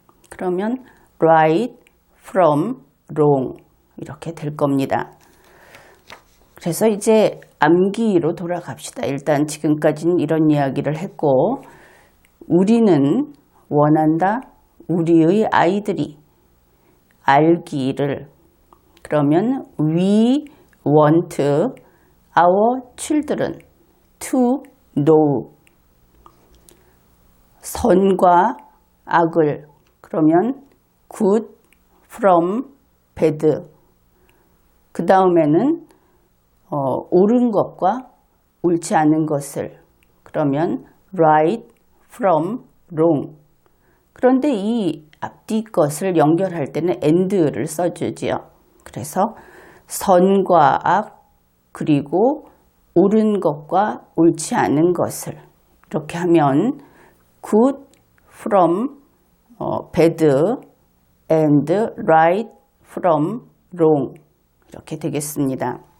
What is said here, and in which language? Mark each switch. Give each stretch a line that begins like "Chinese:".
Korean: 그러면
English: right from wrong
Korean: 이렇게 될 겁니다. 그래서 이제 암기로 돌아갑시다. 일단 지금까지는 이런 이야기를 했고 우리는 원한다. 우리의 아이들이 알기를. 그러면
English: we want our children to know.
Korean: 선과 악을. 그러면
English: good from bad.
Korean: 그 다음에는 옳은 것과 옳지 않은 것을.
English: 그러면 right from wrong.
Korean: 그런데 이 앞뒤 것을 연결할 때는 and를 써주지요. 그래서 선과 악 그리고 옳은 것과 옳지 않은 것을 이렇게 하면
English: good from bad and right from wrong
Korean: 이렇게 되겠습니다.